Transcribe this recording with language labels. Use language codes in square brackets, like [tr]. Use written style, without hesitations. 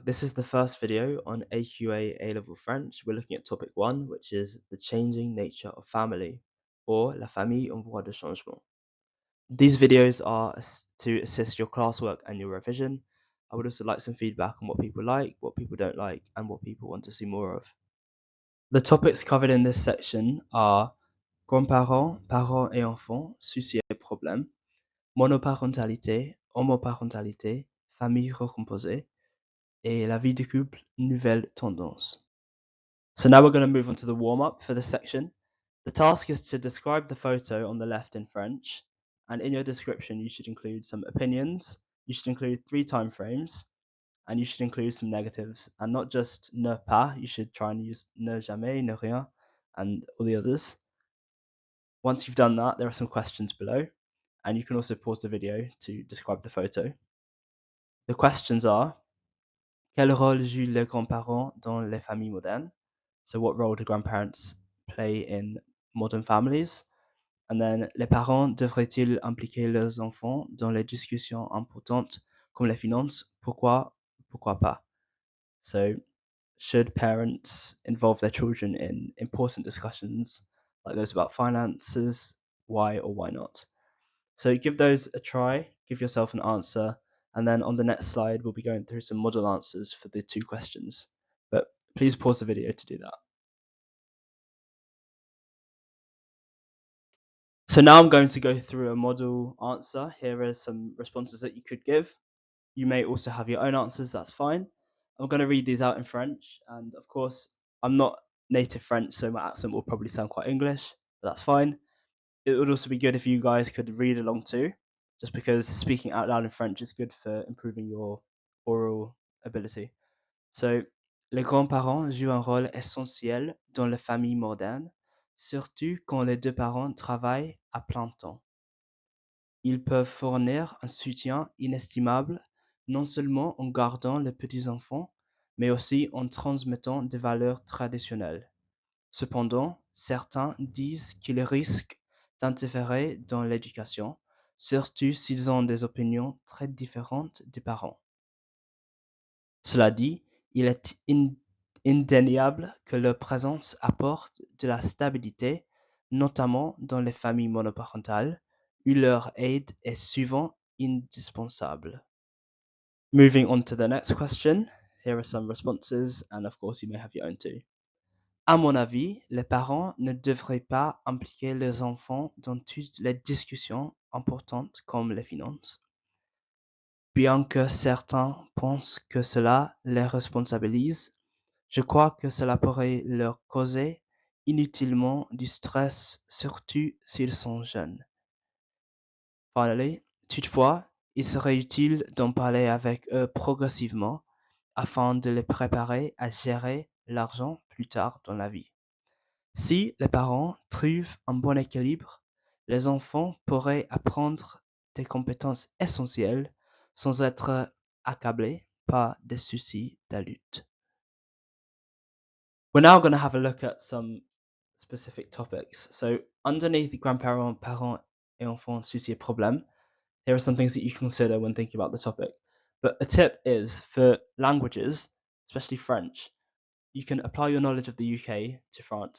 [en] This is the first video on AQA A-level French. We're looking at topic 1, which is the changing nature of family, or [fr] la famille en voie de changement. [en] These videos are to assist your classwork and your revision. I would also like some feedback on what people like, what people don't like, and what people want to see more of. The topics covered in this section are [fr] Grandparent, parents et enfants, soucis et problèmes, monoparentalité, homoparentalité, famille recomposée, et la vie de couple, nouvelle tendance. [en] So now we're going to move on to the warm-up for this section. The task is to describe the photo on the left in French, and in your description you should include some opinions, you should include 3 time frames, and you should include some negatives, and not just ne pas, you should try and use ne jamais, ne rien, and all the others. Once you've done that, there are some questions below, and you can also pause the video to describe the photo. [fr] The questions are: quel rôle jouent les grands-parents dans les familles modernes? [en] So what role do grandparents play in modern families? [fr] And then, les parents devraient-ils impliquer leurs enfants dans les discussions importantes comme les finances? Pourquoi pas? [en] So, should parents involve their children in important discussions like those about finances? Why or why not? So give those a try, give yourself an answer, and then on the next slide we'll be going through some model answers for the 2 questions. But please pause the video to do that. So now I'm going to go through a model answer. Here are some responses that you could give. You may also have your own answers, that's fine. I'm going to read these out in French, and of course, I'm not native French, so my accent will probably sound quite English, but that's fine. It would also be good if you guys could read along too, just because speaking out loud in French is good for improving your oral ability. [fr] So, les grands-parents jouent un rôle essentiel dans les familles modernes, surtout quand les 2 parents travaillent à plein temps. Ils peuvent fournir un soutien inestimable, non seulement en gardant les petits-enfants, mais aussi en transmettant des valeurs traditionnelles. Cependant, certains disent qu'ils risquent d'interférer dans l'éducation, surtout s'ils ont des opinions très différentes des parents. Cela dit, il est indéniable que leur présence apporte de la stabilité, notamment dans les familles monoparentales, où leur aide est souvent indispensable. [en] Moving on to the next question, here are some responses, and of course you may have your own too. [fr] À mon avis, les parents ne devraient pas impliquer leurs enfants dans toutes les discussions importantes comme les finances. Bien que certains pensent que cela les responsabilise, je crois que cela pourrait leur causer inutilement du stress, surtout s'ils sont jeunes. Finally, toutefois, il serait utile d'en parler avec eux progressivement afin de les préparer à gérer l'argent plus tard dans la vie. Si les parents trouvent un bon équilibre, les enfants pourraient apprendre des compétences essentielles sans être accablés par des soucis d'adulte. [en] We're now going to have a look at some specific topics. So underneath grandparent, [fr] parents et enfants, soucis et problèmes, [en] here are some things that you can consider when thinking about the topic. But a tip is for languages, especially French, you can apply your knowledge of the UK to France.